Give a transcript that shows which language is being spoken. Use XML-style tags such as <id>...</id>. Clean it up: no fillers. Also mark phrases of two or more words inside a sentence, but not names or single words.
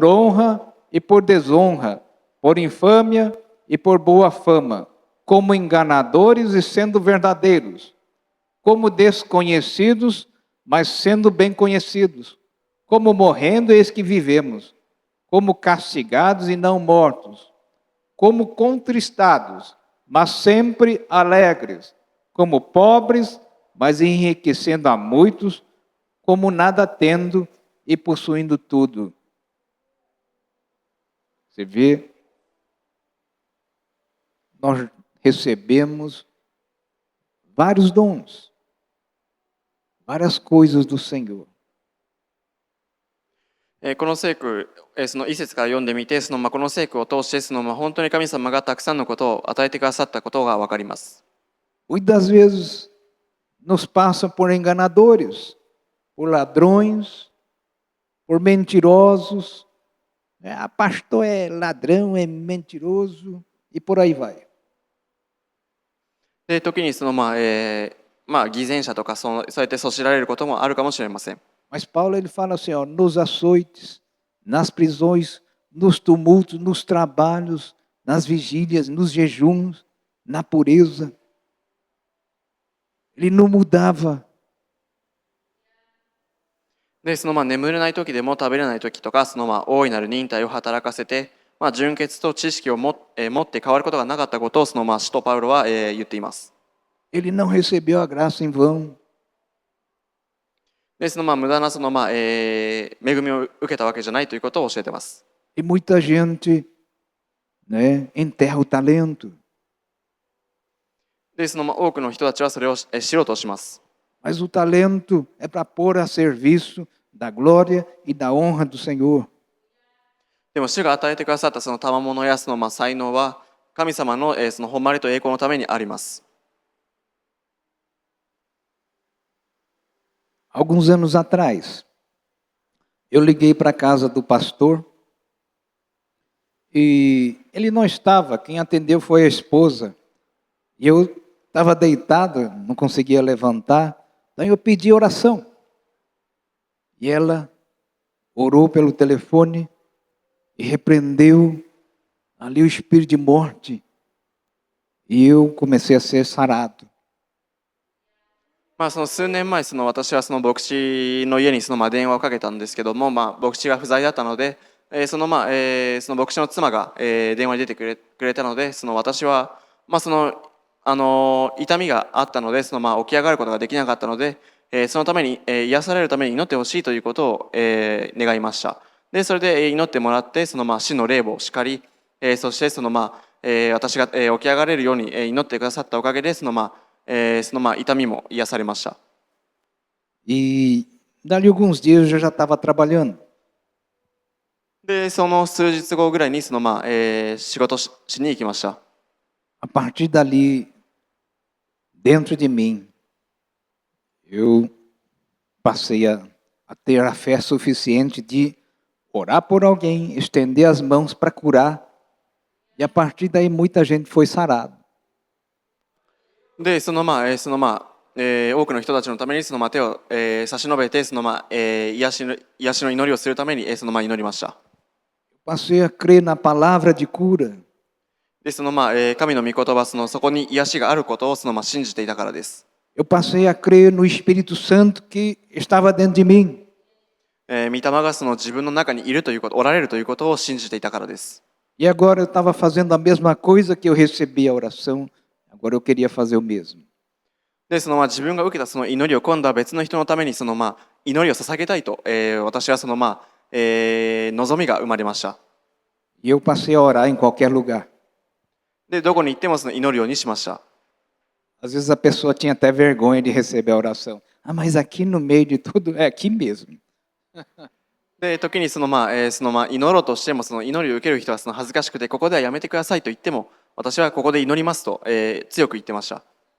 <pt>honra e por desonra, por infâmia e por boa fama, como enganadores e sendo verdadeiros, como desconhecidos, mas sendo bem conhecidos, como morrendo eis que vivemos, como castigados e não mortos, como contristados, mas sempre alegres, como pobres, mas enriquecendo a muitos, como nada tendo e possuindo tudo. Você vê, nós recebemos vários dons, várias coisas do Senhor.</pt> <ja>この聖句、その一節から読んでみて、この聖句を通して本当に神様がたくさんのことを与えてくださったことがわかります。</ja> <pt>Muitas vezes nos passam por enganadores, por ladrões, por mentirosos. Pastor é ladrão, é mentiroso e por aí vai.</pt> <ja>で、時に偽善者とかそうやってそしられることもあるかもしれません。</ja> <pt>Mas Paulo ele fala assim, ó, nos açoites, nas prisões, nos tumultos, nos trabalhos, nas vigílias, nos jejuns, na pureza. Ele não mudava.</pt> <ja>で、眠れない時でも食べれない時とか、大いなる忍耐を働かせて、純潔と知識を持って変わることがなかったことを使徒パウロは言っています。</ja> <pt>Ele não recebeu a graça em vão.</pt> <ja>で、無駄な恵みを受けたわけじゃないということを教えています。</ja> <pt>E muita gente, né, enterra o talento.</pt> <ja>で、多くの人たちはそれを知ろうとします。</ja> <pt>Mas o talento é para pôr a serviço da glória e da honra do Senhor.</pt> <ja>でも主が与えてくださったその賜物や才能は神様の誉れと栄光のためにあります。</ja> <pt>Alguns anos atrás, eu liguei para a casa do pastor e ele não estava, quem atendeu foi a esposa. E eu estava deitado, não conseguia levantar, então eu pedi oração. E ela orou pelo telefone e repreendeu ali o espírito de morte. E eu comecei a ser sarado.</pt> <ja>数年前私は牧師の家に電話をかけたんですけども、牧師が不在だったので、その牧師の妻が電話に出てくれたので、私は痛みがあったので起き上がることができなかったので、そのために癒されるために祈ってほしいということを願いました。でそれで祈ってもらって死の霊を叱り、そして私が起き上がれるように祈ってくださったおかげで痛みも癒されました。</ja> <pt>E dali alguns dias eu já estava trabalhando.</pt> <ja>でその数日後ぐらいに仕事しに行きました。</ja> <pt>A partir dali, dentro de mim, eu passei a ter a fé suficiente de orar por alguém, estender as mãos para curar. E a partir daí muita gente foi sarada.</pt> <ja>で多くの人たちのために手を差し伸べて癒しの祈りをするために祈りました。</ja> <pt>Passei a crer na palavra de cura.</pt> <ja>で神の御言葉そこに癒しがあることを信じていたからです。</ja> <pt>Eu passei a crer no Espírito Santo que estava dentro de mim.</pt> <ja>御霊が自分の中にいるということ、おられるということを信じていたからです。</ja> <pt>E agora eu estava fazendo a mesma coisa que eu recebi a oração. Agora eu queria fazer o mesmo.</pt> <ja>で自分が受けた祈りを今度は別の人のために祈りを捧げたいと、私は望みが生まれました。</ja> <pt>E eu passei a orar em qualquer lugar.</pt> <ja>で、どこに行ってもその祈るようにしました。</ja> <pt>Às vezes a pessoa tinha até vergonha de receber a oração. Ah, mas aqui no meio de tudo, é aqui mesmo.</pt> <ja>で、時に祈ろうとしても、その祈りを受ける人はその恥ずかしくて、ここではやめてくださいと言っても、私はここで祈りますと、強く言ってました。</ja>